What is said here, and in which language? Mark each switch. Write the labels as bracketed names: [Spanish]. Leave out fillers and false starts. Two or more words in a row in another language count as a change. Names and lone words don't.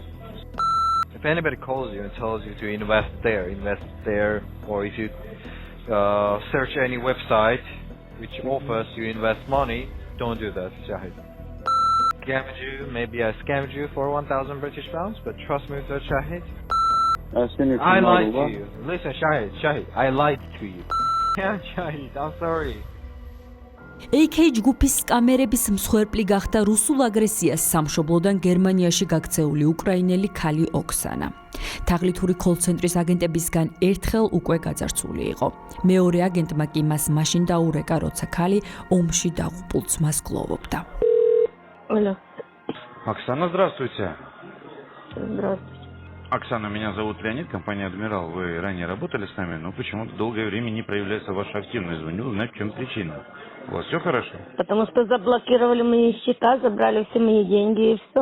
[English] If anybody calls you and tells you to invest there, or if you search any website which offers you invest money, don't do that, Shahid. Maybe I scammed you for 1,000 British pounds, but trust me, Shahid, I lied to you. Listen, Shahid, I lied to you. Yeah, Shahid, I'm sorry. [Georgian] AK ჯგუფის სკამერების მსხვერპლი გახდა რუსულ აგრესიას სამშობლოდან გერმანიაში გაქცეული უკრაინელი ქალი ოქსანა. თაღლითური კოლ-ცენტრის აგენტებისგან ერთხელ უკვე გაძარცვული იყო. მეორე აგენტმა კი მას მაშინ დაურეკა, როცა ქალი ომში დაღუპულ ძმას გლოვობდა. [Russian] Алло. Оксана, здравствуйте. Здравствуйте. Оксана, меня зовут Леонид, компания «Адмирал». Вы ранее работали с нами, но почему-то долгое время не проявляется ваша активность. Звоню узнать, в чем причина. У вас все хорошо? Потому что заблокировали мои счета, забрали все мои деньги и все.